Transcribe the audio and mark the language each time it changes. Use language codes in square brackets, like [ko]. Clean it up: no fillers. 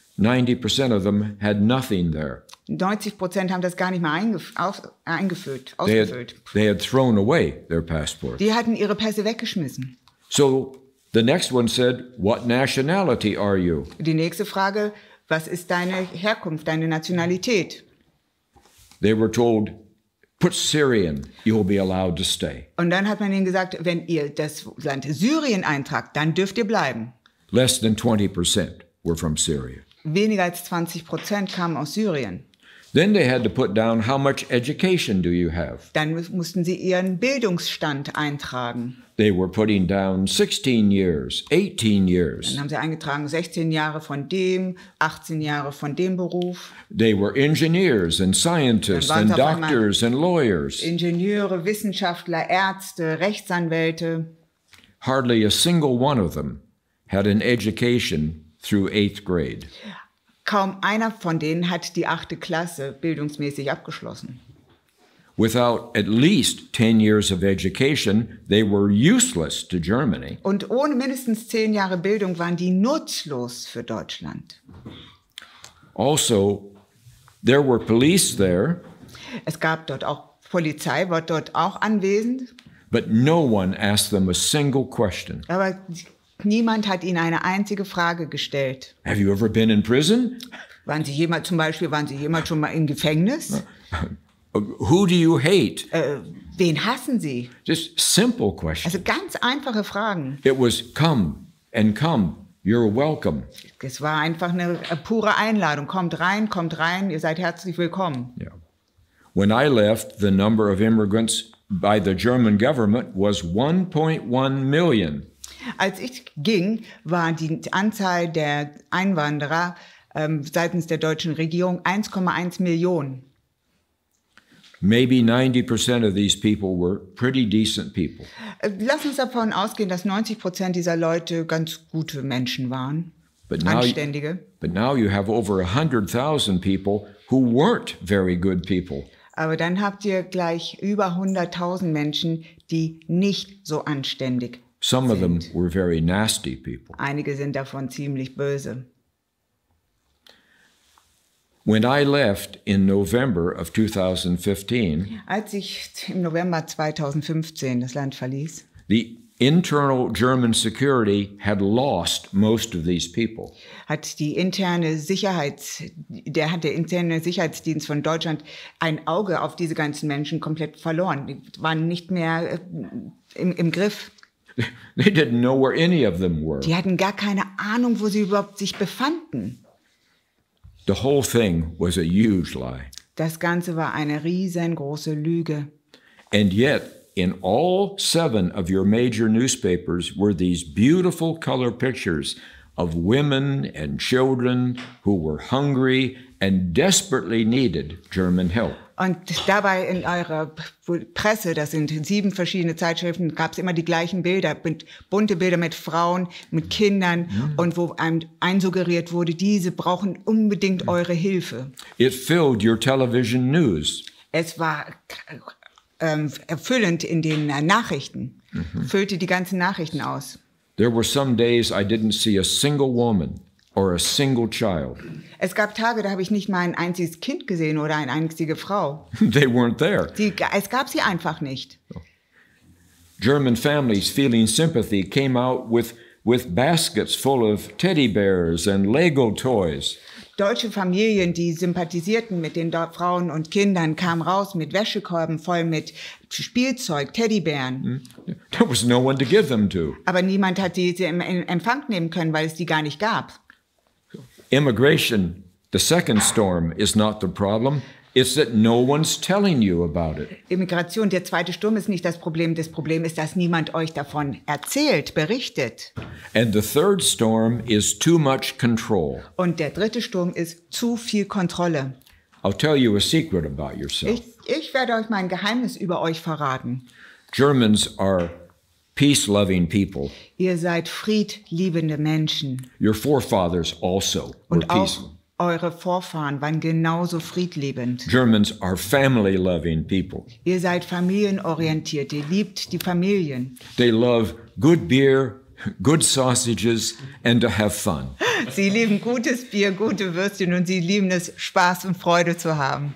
[en] 90% of them had nothing there. [de] 90% haben das gar nicht mehr ausgefüllt. [en] They had thrown away their passport. [de] Die hatten ihre Pässe weggeschmissen. [en] So the next one said, "What nationality are you?" [de] Die nächste Frage: Was ist deine Herkunft, deine Nationalität? [en] They were told, "Put Syrian, you'll be allowed to stay." [de] Und dann hat man ihnen gesagt, wenn ihr das Land Syrien eintragt, dann dürft ihr bleiben. [en] Less than 20% were from Syria. [de] Weniger als 20% kamen aus Syrien. [en] Then they had to put down, how much education do you have? [de] Dann mussten sie ihren Bildungsstand eintragen. [en] They were putting down 16 years, 18 years. [de] Dann haben sie eingetragen 16 Jahre von dem, 18 Jahre von dem Beruf. [en] They were engineers and scientists and doctors and lawyers. [de] Ingenieure, Wissenschaftler, Ärzte, Rechtsanwälte. [en] Hardly a single one of them had an education through 8th grade. [de] Kaum einer von denen hat die 8. Klasse bildungsmäßig abgeschlossen. [en] Without at least 10 years of education, they were useless to Germany. [de] Und ohne mindestens 10 Jahre Bildung waren die nutzlos für Deutschland. [en] Also, there were police there. [de] Es gab dort auch Polizei, war dort auch anwesend. [en] But no one asked them a single question. [de] Aber niemand hat ihnen eine einzige Frage gestellt. [en] Have you ever been in prison? [de] Waren Sie jemals schon mal im Gefängnis? [en] Who do you hate? [de] Wen hassen Sie? [en] Just simple questions. [de] Also ganz einfache Fragen. [en] It was come and come. You're welcome. [de] Es war einfach eine pure Einladung. Kommt rein, ihr seid herzlich willkommen. [en] Yeah. When I left, the number of immigrants by the German government was 1.1 million. [de] Als ich ging, war die Anzahl der Einwanderer seitens der deutschen Regierung 1,1 Millionen. [en] Maybe 90% of these people were pretty decent people. [de] Lass uns davon ausgehen, dass 90% dieser Leute ganz gute Menschen waren, [en] But [de] Anständige. [en] But now you have over 100,000 people who weren't very good people. [de] Aber dann habt ihr gleich über 100.000 Menschen, die nicht so anständig [en] Some [de] sind. [en] of them were very nasty people. [de] Einige sind davon ziemlich böse. [en] When I left in November of 2015, [de] Als ich im November 2015 das Land verließ, [en] the internal German security had lost most of these people. [de] hat der interne Sicherheitsdienst von Deutschland ein Auge auf diese ganzen Menschen komplett verloren. Die waren nicht mehr im Griff. [en] They didn't know where any of them were. [de] Die hatten gar keine Ahnung, wo sie überhaupt sich befanden. [en] The whole thing was a huge lie. [de] Das Ganze war eine riesengroße Lüge. [en] And yet, in all 7 of your major newspapers were these beautiful color pictures of women and children who were hungry and desperately needed German help. [de] Und dabei in eurer Presse, das sind 7 verschiedene Zeitschriften, gab es immer die gleichen Bilder, bunte Bilder mit Frauen, mit Kindern und wo einem einsuggeriert wurde, diese brauchen unbedingt eure Hilfe. [en] It filled your television news. [de] Es war erfüllend in den Nachrichten. füllte die ganzen Nachrichten aus. [en] There were some days I didn't see a single woman or a single child. [de] Es gab Tage, da habe ich nicht mal ein einziges Kind gesehen oder eine einzige Frau. [en] They weren't there. [de] Es gab sie einfach nicht. [en] German families feeling sympathy came out with baskets full of teddy bears and Lego toys. [de] Deutsche Familien, die sympathisierten mit den Frauen und Kindern, kamen raus mit Wäschekorben voll mit Spielzeug, Teddybären. [en] There was no one to give them to. [de] Aber niemand hat sie in Empfang nehmen können, weil es die gar nicht gab. [en] Immigration, the second storm, is not the problem. It's that no one's telling you about it. [de] Immigration, der zweite Sturm ist nicht das Problem. Das Problem ist, dass niemand euch davon erzählt, berichtet. [en] And the third storm is too much control. [de] Und der dritte Sturm ist zu viel Kontrolle. [en] I'll tell you a secret about yourself. [de] Ich werde euch mein Geheimnis über euch verraten. [en] Germans are peace-loving people. [de] Ihr seid friedliebende Menschen. [en] Your forefathers also were [de] Und auch [en] peace. [de] eure Vorfahren waren genauso friedliebend. [en] Germans are family-loving people. [de] Ihr seid familienorientiert. Ihr liebt die Familien. [en] They love good beer, good sausages, and to have fun. [de] Sie lieben gutes Bier, gute Würstchen und sie lieben es, Spaß und Freude zu haben.